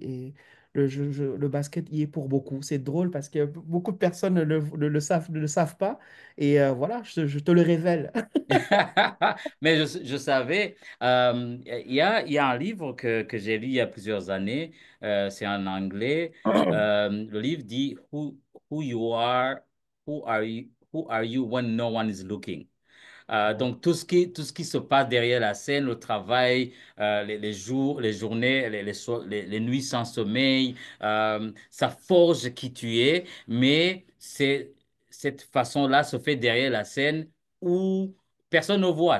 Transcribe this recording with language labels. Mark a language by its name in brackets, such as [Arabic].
[French] Et le basket y est pour beaucoup. C'est drôle parce que beaucoup de personnes ne le savent pas. Et voilà, je te le révèle. Mais je savais, il y a un livre que j'ai lu il y a plusieurs années, c'est en anglais. Le livre dit [English] Who you are, who are you when no one is looking? [French] Donc, tout ce qui se passe derrière la scène, le travail, les jours, les journées, les nuits sans sommeil, ça forge qui tu es, mais cette façon-là se fait derrière la scène où personne ne voit.